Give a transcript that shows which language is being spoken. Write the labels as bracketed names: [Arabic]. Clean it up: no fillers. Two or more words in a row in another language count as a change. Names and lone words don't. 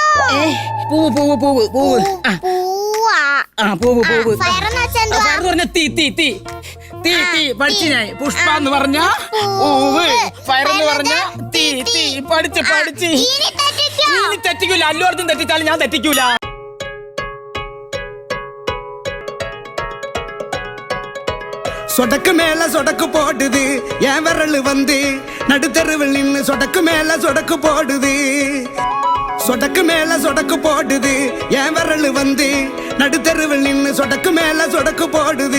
[Malayalam] പൂവ് പൂവ് പൂവ് പൂവ് പൂവ് പൂവ് ഫയർ ഫയർ പറഞ്ഞ തീ തീ തീ തീ തീ പഠിച്ചു ഞാൻ. പുഷ്പ എന്ന് പറഞ്ഞ പൂവ്, ഫയർ എന്ന് പറഞ്ഞ തീ തീ. പഠിച്ച് പഠിച്ച് ഇനി തെറ്റിക്കൂല. അല്ലു അർജുൻ തെറ്റിച്ചാലും ഞാൻ തെറ്റിക്കൂല. [Tamil] சொடக்கு மேல சொடக்கு போடுது என் விரல் வந்து நடுத்தருவில் நின்னு சொடக்கு மேல சொடக்கு போடுது. சொடக்கு மேல சொடக்கு போடுது என் விரல் வந்து நடுத்தருவில் நின்னு சொடக்கு மேல சொடக்கு போடுது.